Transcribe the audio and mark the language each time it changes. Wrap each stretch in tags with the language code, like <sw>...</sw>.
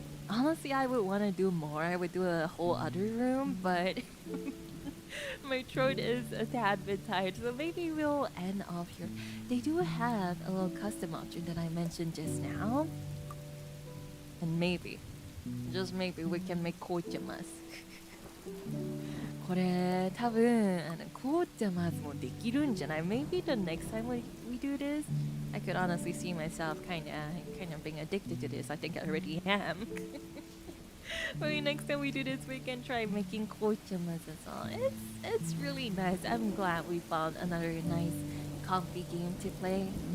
<en>Honestly, I would want to do more. I would do a whole other room, but my throat is a tad bit tired, so maybe we'll end off here. They do have a little custom option that I mentioned just now. And maybe, just maybe, we can make kochamas.</en> <ja>これ多分紅茶まずもできるんじゃない?</ja> <en>Maybe the next time we do this, I could honestly see myself kind of being addicted to this. I think I already am. Maybe next time we do this, we can try making kochamas as well. It's really nice. I'm glad we found another nice, comfy game to play.</en>